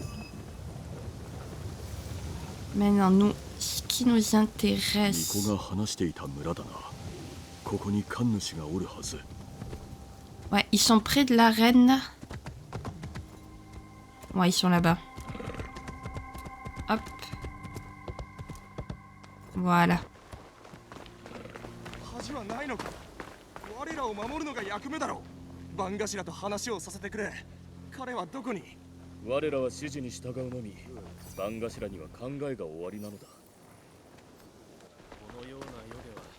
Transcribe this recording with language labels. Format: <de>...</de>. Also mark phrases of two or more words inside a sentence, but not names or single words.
<fr>Maintenant, nous, ce qui nous intéresse... Ouais, ils sont près de la reine. Ouais, ils sont là-bas. Hop. Voilà.</fr> <ja>恥はないのか。我らを守るのが役目だろう。番頭と話をさせてくれ。彼はどこに。我らは指示に従うのみ。番頭には考えが終わりなのだ。このような世では</ja>